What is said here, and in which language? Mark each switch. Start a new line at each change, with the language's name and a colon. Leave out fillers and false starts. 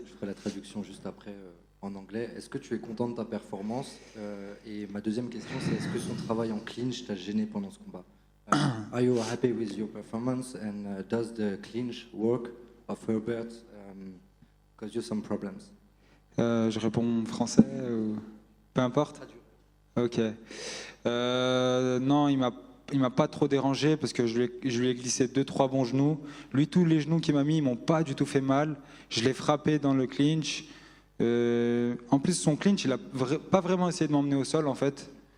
French: Je ferai la traduction juste après en anglais. Est-ce que tu es content de ta performance? Et ma deuxième question, c'est est-ce que son travail en clinch t'a gêné pendant ce combat?
English: Are you happy with your performance, and does the clinch work of Herbert cause you some problems?
French: Je réponds français ou... Peu importe. Ok. Non, il m'a pas trop dérangé parce que je lui ai glissé 2-3 bons genoux. Lui, tous les genoux qu'il m'a mis, ils m'ont pas du tout fait mal. Je l'ai frappé dans le clinch. En plus, son clinch, il a pas vraiment essayé de m'emmener au sol en fait.